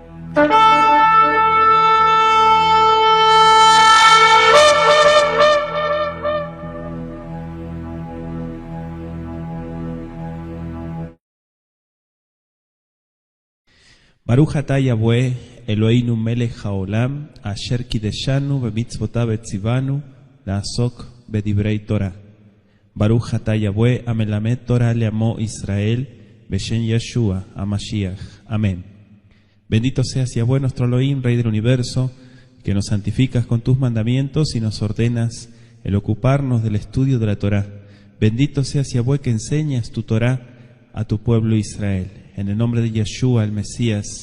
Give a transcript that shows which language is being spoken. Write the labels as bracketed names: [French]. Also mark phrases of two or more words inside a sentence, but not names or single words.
[Hebrew] ברוך אתה יהוה אלהינו מלך העולם אשר קדשנו במצותיו וצונו לעסוק בדברי תורה. ברוך אתה יהוה המלמד תורה לעמו ישראל בשם ישוע המשיח. [Spanish] Amén. Bendito seas Yahweh nuestro Elohim, Rey del Universo, que nos santificas con tus mandamientos y nos ordenas el ocuparnos del estudio de la Torah. Bendito seas Yahweh que enseñas tu Torah a tu pueblo Israel. En el nombre de Yeshua, el Mesías.